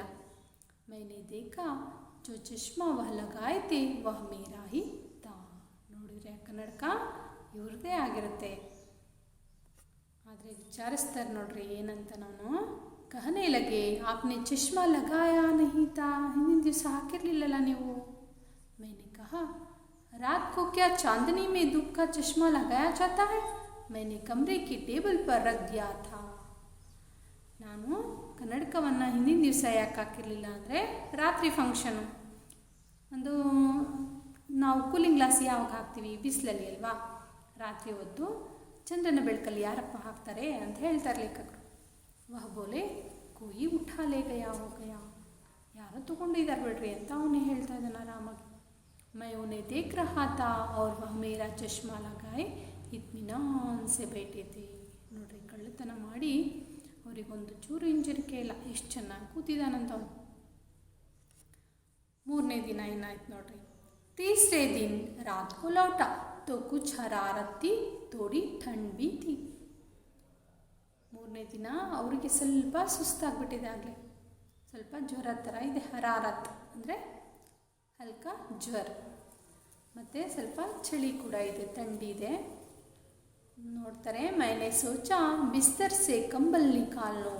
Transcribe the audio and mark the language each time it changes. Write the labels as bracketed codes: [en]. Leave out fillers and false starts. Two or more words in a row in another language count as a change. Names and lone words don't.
[hi] मैंने देखा जो चश्मा वह लगाए थे वह मेरा ही था. [kn] ನೋಡಿದರೆ ಕನ್ನಡಕ ಇವ್ರದ್ದೇ ಆಗಿರುತ್ತೆ. ಆದರೆ ವಿಚಾರಿಸ್ತಾರೆ ನೋಡ್ರಿ ಏನಂತ. [hi] ನಾನು कहने लगे आपने चश्मा लगाया नहीं था. [kn] ಹಿಂದಿನ ದಿವಸ ಹಾಕಿರಲಿಲ್ಲಲ್ಲ ನೀವು. [hi] मैंने कहा रात को क्या चांदनी में धूप का चश्मा लगाया जाता है? मैंने कमरे की टेबल पर रख दिया था. [kn] ನಾನು ಕನ್ನಡಕವನ್ನು ಹಿಂದಿನ ದಿವಸ ಯಾಕೆ ಹಾಕಿರಲಿಲ್ಲ ಅಂದರೆ, ರಾತ್ರಿ ಫಂಕ್ಷನು, ಒಂದು ನಾವು [en] cooling glass [kn] ಯಾವಾಗ ಹಾಕ್ತೀವಿ, ಬಿಸಿಲಲ್ಲಿ ಅಲ್ವಾ, ರಾತ್ರಿ ಹೊತ್ತು ಚಂದ್ರನ ಬೆಳಕಲ್ಲಿ ಯಾರಪ್ಪ ಹಾಕ್ತಾರೆ ಅಂತ ಹೇಳ್ತಾರೆ ಲೇಖಕರು. [hi] वह बोले कोई उठा ले गया हो गया. [kn] ಯಾರೋ ತೊಗೊಂಡಿದ್ದಾರೆ ಬಿಡ್ರಿ ಅಂತ ಅವನೇ ಹೇಳ್ತಾ ಇದ್ದಾನೆ ಆರಾಮಾಗಿ. [hi] मैं उन्हें देख रहा था और वह मेरा चश्मा लगाए इत्मीनान से बैठे थे. [kn] ನೋಡ್ರಿ, ಕಳ್ಳತನ ಮಾಡಿ ಅವರಿಗೊಂದು ಚೂರು ಹಿಂಜರಿಕೆ ಇಲ್ಲ, ಎಷ್ಟು ಚೆನ್ನಾಗಿ ಕೂತಿದ್ದಾನಂತ ಅವನು. ಮೂರನೇ ದಿನ ಏನಾಯ್ತು ನೋಡ್ರಿ. [hi] तीसरे दिन रात को लौटा तो कुछ हरारत थी, थोड़ी ठंड भी थी. [kn] ಮೂರನೇ ದಿನ ಅವರಿಗೆ ಸ್ವಲ್ಪ ಸುಸ್ತಾಗ್ಬಿಟ್ಟಿದೆ, ಆಗಲೇ ಸ್ವಲ್ಪ ಜ್ವರ ಥರ ಇದೆ. ಹರಾರತ್ ಅಂದರೆ ಹಲ್ಕ ಜ್ವರ, ಮತ್ತು ಸ್ವಲ್ಪ ಚಳಿ ಕೂಡ ಇದೆ, ಥಂಡಿ ಇದೆ. [hi] ನೋಡ್ತಾರೆ, मैंने सोचा बिस्तर से कंबल निकाल लो.